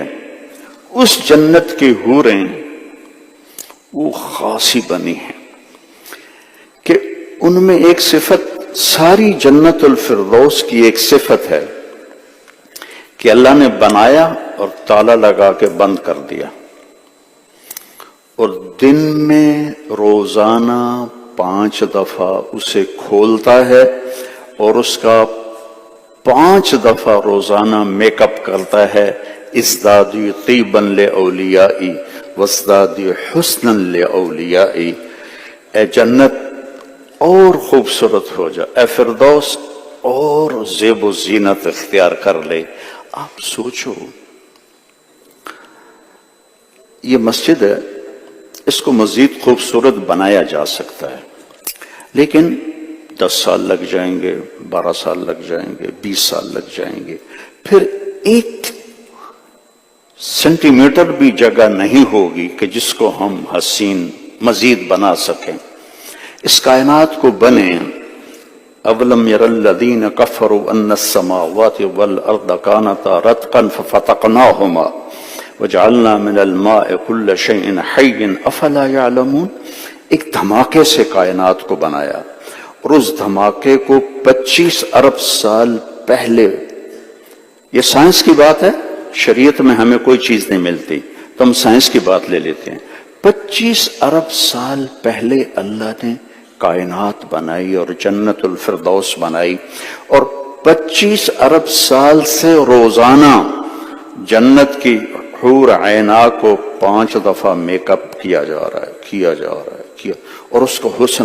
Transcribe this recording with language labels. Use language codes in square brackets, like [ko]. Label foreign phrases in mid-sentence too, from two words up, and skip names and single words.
[ur] اس جنت کی حوریں وہ خاصی بنی ہے کہ ان میں ایک صفت، ساری جنت الفردوس کی ایک صفت ہے کہ اللہ نے بنایا اور تالا لگا کے بند کر دیا، اور دن میں روزانہ 5 دفعہ اسے کھولتا ہے، اور اس کا 5 دفعہ روزانہ میک اپ کرتا ہے. [ar] ازدادي طيبا لأوليائي وازدادي حسنا لأوليائي, [ur] اے جنت اور خوبصورت ہو جا، اے فردوس اور زیب زینت اختیار کر لے. آپ سوچو، یہ مسجد ہے، اس کو مزید خوبصورت بنایا جا سکتا ہے، لیکن 10 سال لگ جائیں گے، 12 سال لگ جائیں گے، 20 سال لگ جائیں گے، پھر 1 سینٹی میٹر بھی جگہ نہیں ہوگی کہ جس کو ہم حسین مزید بنا سکیں. اس کائنات کو بنے, [ar] أولم ير الذين كفروا أن السماوات والأرض كانتا رتقا ففتقناهما وجعلنا من الماء كل شيء حي أفلا يعلمون. [ur] ایک دھماکے سے کائنات کو بنایا، اور اس دھماکے کو 25 ارب سال پہلے، یہ سائنس کی بات ہے، شریعت میں ہمیں کوئی چیز نہیں ملتی تو ہم سائنس کی بات لے لیتے ہیں. 25 ارب سال پہلے اللہ نے کائنات بنائی اور جنت الفردوس بنائی، اور 25 ارب سال سے روزانہ جنت کی حور عینا کو 5 دفعہ میک اپ کیا جا رہا ہے، اور اس کا حسن